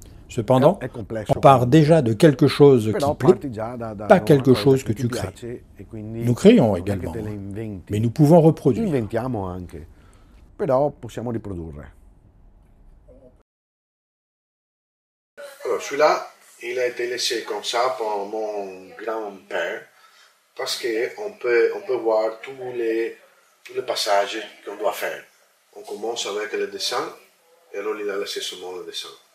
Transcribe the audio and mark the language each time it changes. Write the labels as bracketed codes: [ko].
[fr] Cependant, on part déjà de quelque chose qui plaît, pas quelque chose que tu crées. Nous créons également, mais nous pouvons reproduire. [it] Inventiamo anche, però possiamo riprodurre. [fr] Alors celui-là, il a été laissé comme ça par mon grand-père, parce qu'on peut voir tous les passages qu'on doit faire. On commence avec le dessin, et alors il a laissé seulement le dessin.